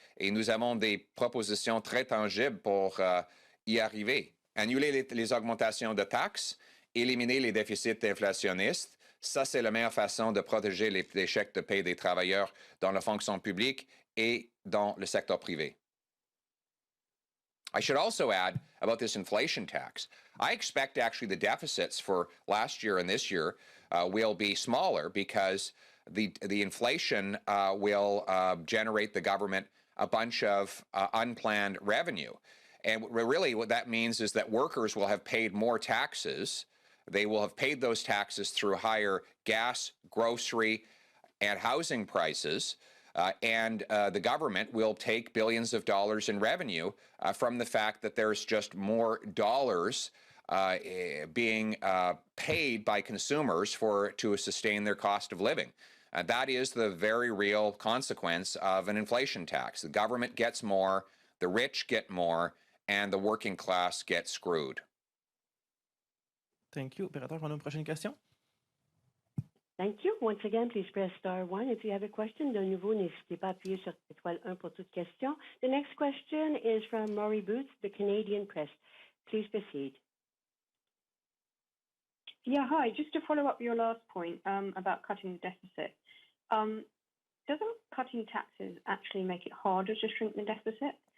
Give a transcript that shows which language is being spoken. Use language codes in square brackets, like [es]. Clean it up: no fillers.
[fr] Et nous avons des propositions très tangibles pour y arriver. Annuler les augmentations de taxes, éliminer les déficits inflationnistes. Ça, c'est la meilleure façon de protéger les chèques de paie des travailleurs dans la fonction publique et dans le secteur privé. [en] I should also add about this inflation tax. I expect actually the deficits for last year and this year will be smaller because the inflation will generate the government a bunch of unplanned revenue. And really what that means is that workers will have paid more taxes. They will have paid those taxes through higher gas, grocery, and housing prices. And the government will take billions of dollars in revenue from the fact that there's just more dollars being paid by consumers to sustain their cost of living. That is the very real consequence of an inflation tax. The government gets more, the rich get more, and the working class get screwed. Thank you. [fr] Opérateur, on a une prochaine question? [en] Thank you. Once again, please press star 1 if you have a question. [fr] De nouveau, n'hésitez pas à appuyer sur étoile 1 pour toute question. [en] The next question is from Maury Boots, the Canadian Press. Please proceed. Yeah, hi. Just to follow up your last point about cutting the deficit. Doesn't cutting taxes actually make it harder to shrink the deficit?